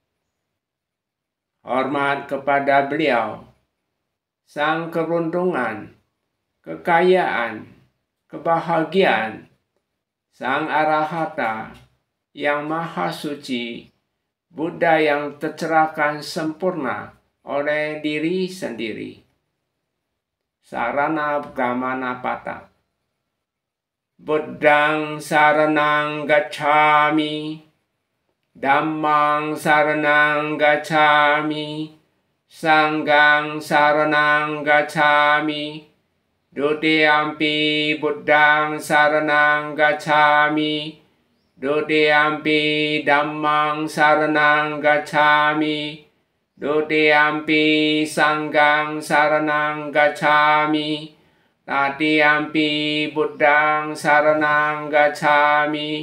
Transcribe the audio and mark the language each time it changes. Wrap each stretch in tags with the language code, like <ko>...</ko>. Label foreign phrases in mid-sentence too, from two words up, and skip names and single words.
<id>Hormat kepada beliau, sang keberuntungan, kekayaan, kebahagiaan, sang arahata yang maha suci, Buddha yang tercerahkan sempurna oleh diri sendiri.</id> <pi>Sarana Gamana Pata. Buddhang saranang gacchami, Dhammang saranang gacchami, Sanghang saranang gacchami, Dutiyampi Buddhang saranang gacchami, Dutiyampi Dhammang saranang gacchami, Dutiyampi Sanghang saranang gacchami, Tatiyampi buddhang saranang gacchami.</pi>